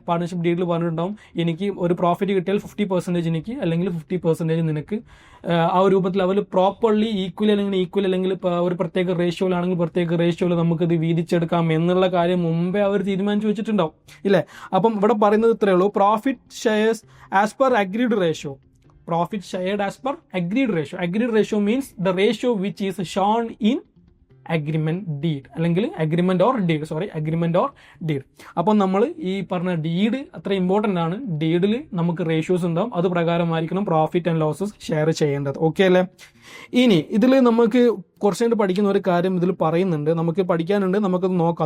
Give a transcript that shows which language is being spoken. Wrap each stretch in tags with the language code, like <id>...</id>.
<ml>Partnership ഡീഡിൽ പറഞ്ഞിട്ടുണ്ടാവും എനിക്ക് ഒരു പ്രോഫിറ്റ് കിട്ടിയാൽ 50% എനിക്ക് അല്ലെങ്കിൽ 50% നിനക്ക്. ആ ഒരു രൂപത്തിൽ അവർ പ്രോപ്പർലി ഈക്വൽ അല്ലെങ്കിൽ ഒരു പ്രത്യേക റേഷ്യോയിലാണെങ്കിൽ പ്രത്യേക റേഷ്യോയിൽ നമുക്കിത് വീതിച്ചെടുക്കാം എന്നുള്ള കാര്യം മുമ്പേ അവർ തീരുമാനിച്ചു വെച്ചിട്ടുണ്ടാവും ഇല്ലേ. അപ്പം ഇവിടെ പറയുന്നത് ഇത്രയേ ഉള്ളൂ:</ml> <en>Profit shares as per agreed ratio. Profit shared as per agreed ratio. Agreed ratio means the ratio which is shown in</en> <ml>agreement deed അല്ലെങ്കിൽ അഗ്രിമെന്റ് ഓർ ഡീഡ്. അപ്പോൾ നമ്മൾ ഈ പറഞ്ഞ ഡീഡ് അത്ര ഇമ്പോർട്ടൻ്റ് ആണ്. ഡീഡിൽ നമുക്ക് റേഷ്യോസ് ഉണ്ടാവും, അത് പ്രകാരമായിരിക്കണം പ്രോഫിറ്റ് ആൻഡ് ലോസസ് ഷെയർ ചെയ്യേണ്ടത്. ഓക്കെ അല്ലേ? ഇനി ഇതിൽ നമുക്ക് കുറച്ചായിട്ട് പഠിക്കുന്ന ഒരു കാര്യം ഇതിൽ പറയുന്നുണ്ട്, നമുക്ക് പഠിക്കാനുണ്ട്, നമുക്കത് നോക്കാം.</ml>